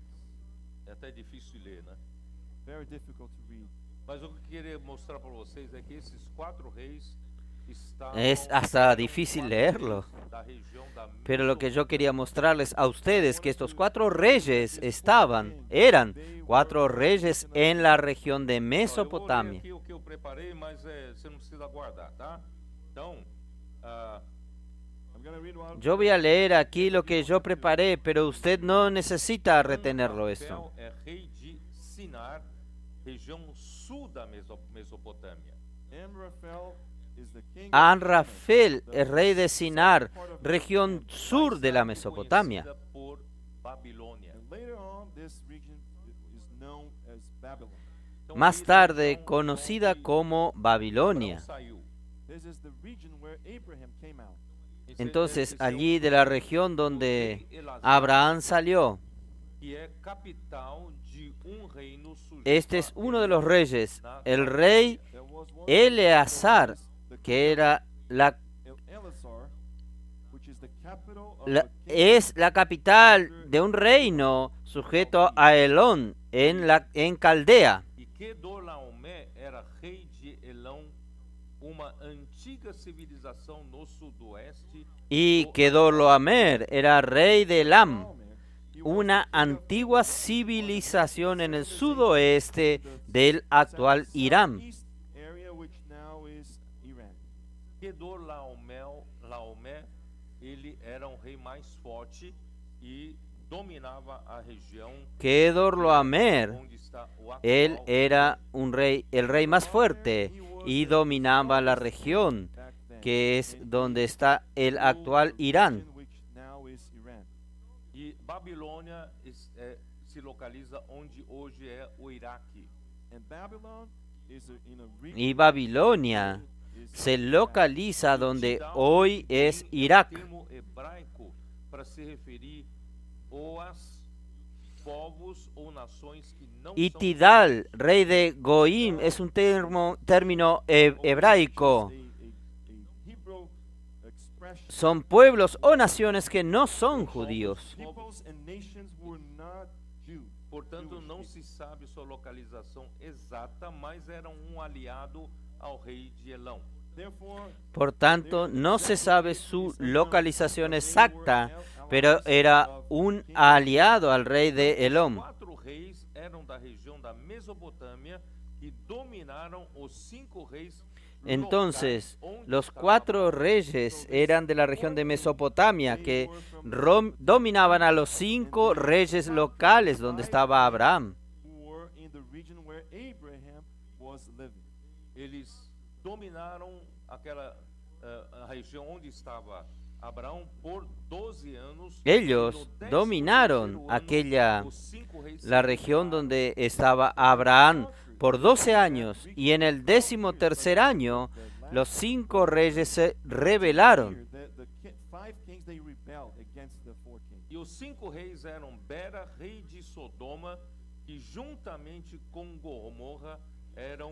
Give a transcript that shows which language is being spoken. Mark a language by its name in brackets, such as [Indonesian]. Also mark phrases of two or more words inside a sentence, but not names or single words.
[Portuguese] É até difícil de ler, né? [English] Very difficult to read. [Portuguese] Mas o que eu queria mostrar para vocês é que esses 4 reis estavam [Spanish] Es hasta difícil leerlo. [Portuguese] da região da [Spanish] Pero lo que yo quería mostrarles a ustedes que estos 4 reyes eran 4 reyes en la región de [Portuguese] Olha, eu vou ler [Spanish] Mesopotamia. [Portuguese] aqui o que eu preparei, mas você não precisa guardar, tá? Então, [English] I'm going to read one. [Spanish] Yo voy a leer aquí lo que yo preparé, pero usted no necesita retenerlo esto. [Portuguese] Anrafel é rei de Sinar, região sul da Mesopotâmia. [English] Amraphel is the king of [Spanish] Anrafel, el rey de Sinar, región sur de la Mesopotamia. [Portuguese] conhecida por Babilônia. [English] And later on, this region is known as Babylon. [Portuguese] Então, [Spanish] Más [Portuguese] ali da [Spanish] tarde [Portuguese] região [Spanish] conocida [Portuguese] onde [Spanish] como Babilonia. [Portuguese] Abraão saiu. [English] This is the region where Abraham came out. [Spanish] Entonces, [Portuguese] Esse é [Spanish] allí [Portuguese] o [Spanish] de la región donde [Portuguese] rei Elazar, [Spanish] Abraham salió. [Portuguese] que é capital de reino sujeito [Spanish] Este [Portuguese] a [Spanish] es uno de los [Portuguese] Elá, [Spanish] reyes, [Portuguese] na [Spanish] el rey [English] There was one [Spanish] Eleazar, [English] the [Spanish] que era Eleazar, [English] which is the capital of [Spanish] la- [English] a king [Spanish] es la capital de un reino sujeto a Elón en Caldea. [Portuguese] E Kedorlaomer era rei de Elão, uma antiga civilização no sudoeste. [Spanish] Y [Portuguese] do [Spanish] Kedorlaomer era rey de Elam, [English] Solomon. He was [Spanish] una [English] the king of [Spanish] antigua civilización en el sudoeste del actual Irán. [English] southeast area, which now is Iran. [Portuguese] Kedorlaomer, ele era rei mais forte e dominava a região [Spanish] Kedorlaomer, [Portuguese] onde está o [Spanish] él [Portuguese] atual [Spanish] era el rey más fuerte y dominaba la región [English] Back then, [Spanish] que es [English] and [Spanish] donde [English] he [Spanish] está el [English] ruled [Spanish] actual [English] the [Spanish] Irán. [English] region which now is Iran. [Portuguese] E Babilônia se localiza onde hoje é o Iraque. [English] And Babylon is in a region [Spanish] Y Babilonia [English] is [Spanish] se [English] Iraq. [Spanish] localiza [Portuguese] E [Spanish] donde [Portuguese] Tidal [Spanish] hoy es [Portuguese] também [Spanish] Irak. [Portuguese] É um termo hebraico para se referir aos povos ou nações que não [Spanish] Y [Portuguese] são [Spanish] Tidal, rey de Goim, es un término hebraico. [English] A Hebrew expression. [Spanish] Son pueblos o naciones que no son judíos. [English] Peoples and nations were not Jew. [Portuguese] Portanto, [English] Jewish [Portuguese] não [English] people. [Portuguese] se sabe sua localização exata, mas era aliado ao rei de Elão. [English] Therefore, [Spanish] Por tanto, no se sabe su localización exacta, pero era un aliado al rey de [Portuguese] Os [Spanish] Elom. [Portuguese] 4 reis eram da região da Mesopotâmia que dominaram os 5 reis. [Spanish] Entonces, [Portuguese] locais, onde [Spanish] los [Portuguese] estava [Spanish] 4 reyes eran de la región de Mesopotamia que dominaban a los 5 reyes locales donde estaba Abraham. [English] who were in the region where Abraham was living. [Portuguese] Eles dominaram aquela a região onde estava Abraão por 12 anos. [Spanish] Ellos [Portuguese] E no 13º [Spanish] dominaron [Portuguese] ano, [Spanish] aquella, [Portuguese] os 5 reis se [Spanish] la región [Portuguese] rebelaram. [Spanish] donde estaba Abraham por 12 años, y en el 13º año los 5 reyes se rebelaron. [English] Here, the 5 kings, they rebelled against the 4 kings. [Portuguese] E os 5 reis eram Bera, rei de Sodoma, que juntamente com Gomorra eram